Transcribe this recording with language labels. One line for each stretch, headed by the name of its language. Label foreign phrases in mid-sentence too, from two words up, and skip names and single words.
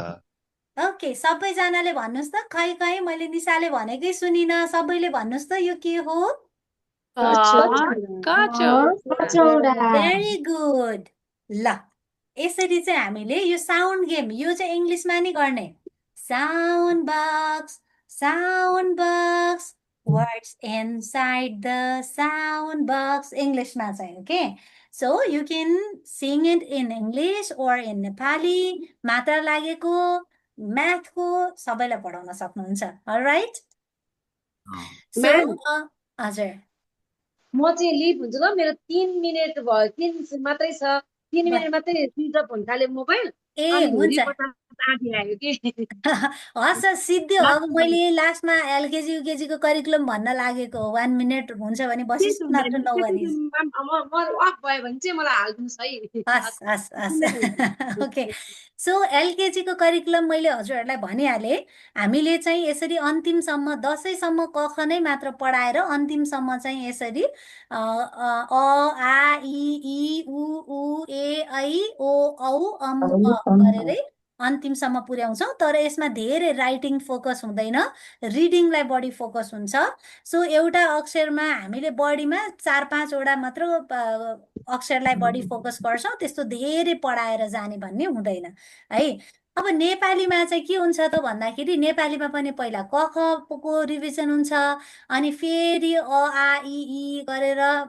Nepali: ओके सबैजनाले भन्नुहोस् त खै खै मैले निशाले भनेकै सुनिन सबैले भन्नुहोस् त यो के हो कचौडा
English: very good
Nepali: ल यसरी चाहिँ हामीले यो
English: sound game
Nepali: यो चाहिँ इङ्ग्लिसमा नि गर्ने
English: sound box words inside the sound box
Nepali: इङ्ग्लिसमा चाहिँ
English: OK so you can sing it in English or in Nepali
Nepali: मात्रा लागेको म्याथको सबैलाई पढाउन सक्नुहुन्छ
English: alright so
Nepali: हजुर म चाहिँ लिभ हुन्छु ल मेरो 3 मिनेट भयो 3 मात्रै छ 3 मिनेट मात्रै
English: switch off
Nepali: हुन थाल्यो मोबाइल ए हुन्छ हस् सिद्धि अब मैले लास्टमा एलकेजी युकेजी को करिकुलम भन्न लागेको 1 मिनेट हुन्छ भने बसिस् न
English: OK so
Nepali: एलकेजी को करिकुलम मैले हजुरहरूलाई भनिहालेँ हामीले चाहिँ यसरी अन्तिमसम्म 10ैसम्म कख नै मात्र पढाएर अन्तिमसम्म चाहिँ यसरी अ आ इ उ ए ऐ ओ औ अम गरेरै अन्तिमसम्म पुर्याउँछौँ तर यसमा धेरै
English: writing focus
Nepali: हुँदैन रिडिङलाई बढी फोकस हुन्छ सो एउटा अक्षरमा हामीले बढीमा 4-5 वटा मात्र अक्षरलाई बढी फोकस गर्छौँ त्यस्तो धेरै पढाएर जाने भन्ने हुँदैन है अब नेपालीमा चाहिँ के हुन्छ त भन्दाखेरि नेपालीमा पनि पहिला क ख को रिभिजन हुन्छ अनि फेरि अ आ इ गरेर